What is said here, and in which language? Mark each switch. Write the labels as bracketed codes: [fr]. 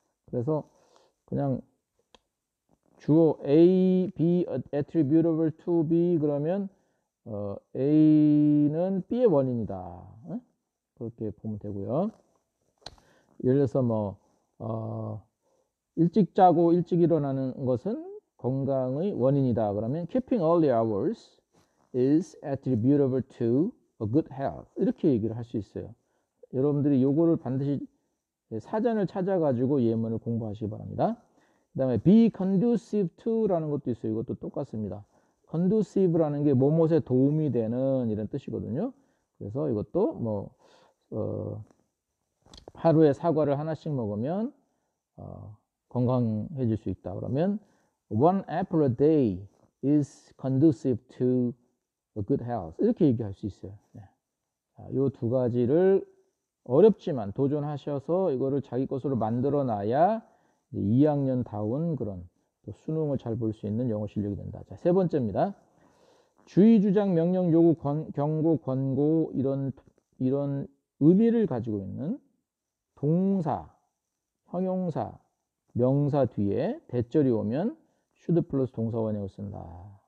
[ko] 그래서 그냥 주어 A, B attributable to B 그러면 A는 B의 원인이다. 그렇게 보면 되고요. 예를 들어서 뭐 일찍 자고 일찍 일어나는 것은 건강의 원인이다. [en] 그러면 keeping early hours is attributable to a good health. [ko] 이렇게 얘기를 할 수 있어요. 여러분들이 요거를 반드시 사전을 찾아가지고 예문을 공부하시기 바랍니다. 그 다음에 be conducive to라는 것도 있어요. 이것도 똑같습니다. conducive라는 게 뭐뭇에 도움이 되는 이런 뜻이거든요. 그래서 이것도 뭐 하루에 사과를 하나씩 먹으면 건강해질 수 있다. [en] 그러면 one apple a day is conducive to a good health. [ko] 이렇게 얘기할 수 있어요. 이 두 가지를 어렵지만 도전하셔서 이거를 자기 것으로 만들어 놔야 2학년다운 그런 또 수능을 잘 볼 수 있는 영어 실력이 된다. 자, 세 번째입니다. 주의, 주장, 명령, 요구, 경고, 권고 이런 의미를 가지고 있는 동사, 형용사, 명사 뒤에 대절이 오면 should 플러스 동사 원형을 쓴다.